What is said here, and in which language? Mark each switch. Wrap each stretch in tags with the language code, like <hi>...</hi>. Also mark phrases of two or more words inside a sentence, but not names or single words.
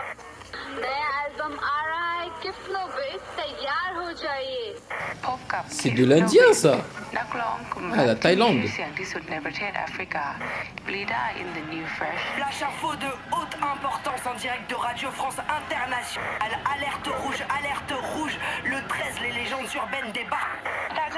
<hi>नया एल्बम आ रहा है कीफ नो बीट, तैयार हो जाइए।</hi> <fr>C'est de l'Indien ça. Ah, la Thaïlande. L'info de haute importance en direct de Radio France Internationale. Alerte rouge, le 13, les légendes urbaines débarquent.</fr>